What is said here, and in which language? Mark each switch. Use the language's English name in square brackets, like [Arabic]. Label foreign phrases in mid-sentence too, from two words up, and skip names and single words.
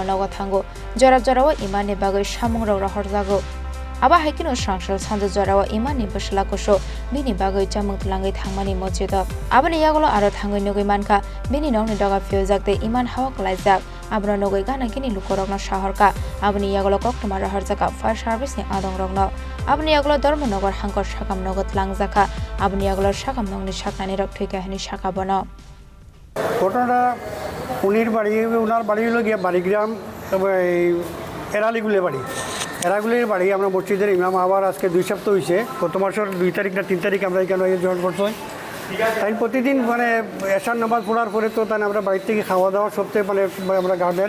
[Kok Borok] Nawatango Jora Jorawa Imani Bago Shamong Rahorzago Aba Hakino Srangshal Sanzo Jorawa Imani Bashalakosho Bini Bago Jamung Langi Tangmani Mochida Abani Yagolo Aro Tango Nugimanka Bini Nong Doga Fiozak de Iman Hawak Lazak Abro Nogai Gana Gini Lukorogno Shaharka Abani Yagolo Koktama Rahorzaka [English] Fire Service [Kok Borok] ni Adong Rogno Abni Yagolo Dormonogar Hankor Shakam Nogot Langzaka Abni Yagolo Shakam Nongni Shakani Roktika Hani Shakabono [Bangla] ঘটনাটা উনির বাড়ি ওনার বাড়ি হলো গিয়ে বাড়িগ্রাম এরালিগুলের বাড়ি এরাগুলের বাড়ি আমরা মসজিদের ইমাম আবার আজকে 2 সপ্তাহ হয়েছে গত মাসের 2 তারিখ না 3 তারিখ আমরা এখানে জয়েন করছি তাই প্রতিদিন মানে এশার নামাজ পড়ার পরে তো তাই আমরা বাড়ি থেকে খাওয়া দাওয়া সবচেয়ে মানে আমরা গ্রামের